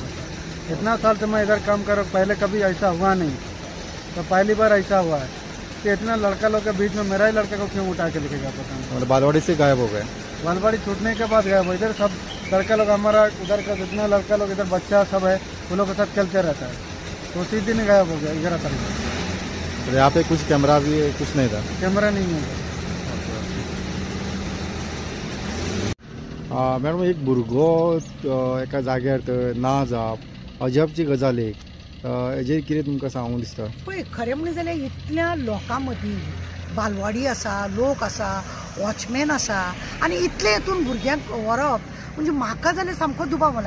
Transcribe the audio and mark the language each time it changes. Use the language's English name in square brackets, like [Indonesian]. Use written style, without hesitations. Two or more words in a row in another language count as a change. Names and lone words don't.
[Hindi] इतना साल से मैं इधर काम कर रहा हूँ, पहले कभी ऐसा हुआ नहीं, तो पहली बार ऐसा हुआ है कि इतना लड़का लोग के बीच में मेरा ही लड़का को क्यों उठा के लेके जाता था। मतलब बालवाड़ी से गायब हो गए? बालवाड़ी छूटने के बाद गया वो, इधर सब लड़का लोग हमारा उधर का जितना लड़का लोग इधर बच्चा सब है वो लोग के साथ चलते रहता है, तो उसी दिन गायब हो गया 11 तारीख को। तो यहाँ पे कुछ कैमरा भी कुछ नहीं था? कैमरा नहीं है। [Konkani] मॅडम, एक भुरगो एका जाग्यार ना जावप अजबची गजाल एक, हेजेर कितें तुमकां सांगूंक दिसता? पळय, खरें म्हणलें जाल्यार इतल्या लोकां मदीं बालवाडी आसा, लोक आसा, वॉचमॅन आसा आनी इतले हितून भुरग्यांक व्हरप म्हणजे म्हाका जाल्यार सामको दुबाव जाला।